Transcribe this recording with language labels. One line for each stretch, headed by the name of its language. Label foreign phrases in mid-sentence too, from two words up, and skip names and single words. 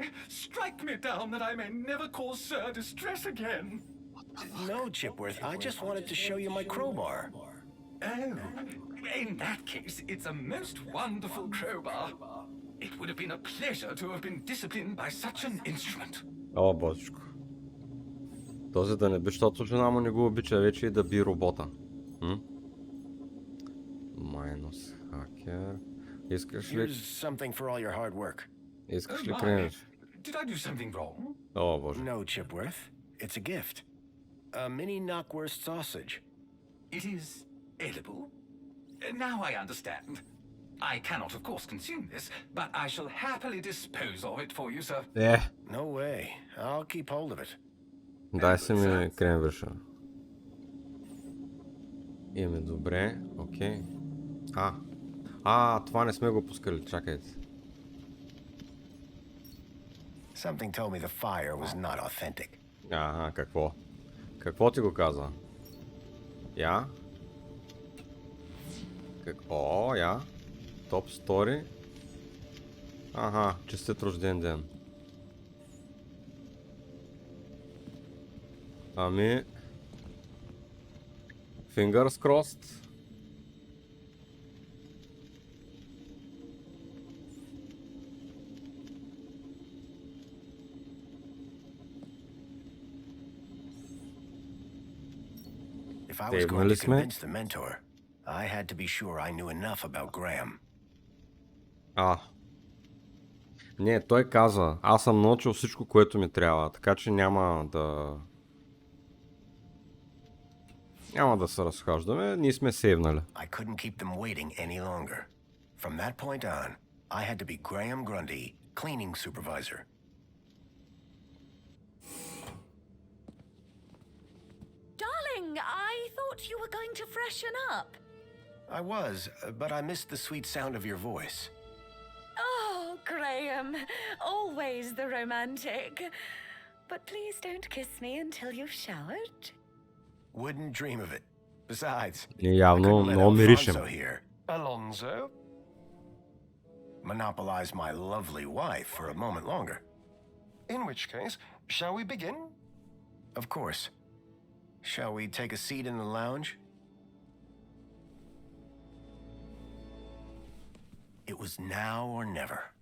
English: Strike me down that I may never cause Sir distress again. No, Chipworth, I just wanted to show you my crowbar. Oh, in that case, it's a most wonderful crowbar. It would have been a pleasure to have been disciplined by such an instrument.
Bulgarian: О, божечко. Този да не би, защото жена му не го обича вече и да би робота.
English: Minus hacker.
Bulgarian: Искаш ли...
English: Here's something for all your hard work.
Bulgarian: Искаш ли кренеш?
English: Did I do something wrong?
Bulgarian: О, боже.
English: No, Chipworth. It's a gift. A mini knockwurst sausage. It is edible? Now I understand. I cannot, of course, consume this, but I shall happily dispose of it for you, sir. No way. I'll keep hold of it.
Bulgarian: Дай си ми кренвирша. Име, добре, окей. Това не сме го пускали, чакайте.
English: Something told me the fire was not authentic.
Bulgarian: Какво? Какво ти го каза? Я? Я? Топ стори? Честит рожден ден. Ами...
English: Fingers crossed. If I was going to convince the mentor, I had to be sure I knew enough about Graham.
Bulgarian: Не, той каза, аз съм научил всичко, което ми трябва, така че няма да се разхождаме, ние сме сейвнали.
English: I couldn't keep them waiting any longer. From that point on, I had to be Graham Grundy, cleaning supervisor. Darling, I thought you were going to freshen up. I was, but I missed the sweet sound of your voice. Oh, Graham, always the romantic. But please don't kiss me until you've showered. Wouldn't dream of it. Besides,
Bulgarian: Явно
English: couldn't let
Bulgarian: много миришем.
English: Alfonso here Alonso? monopolize my lovely wife for a moment longer. In which case, shall we begin? Of course. Shall we take a seat in the lounge? It was now or never.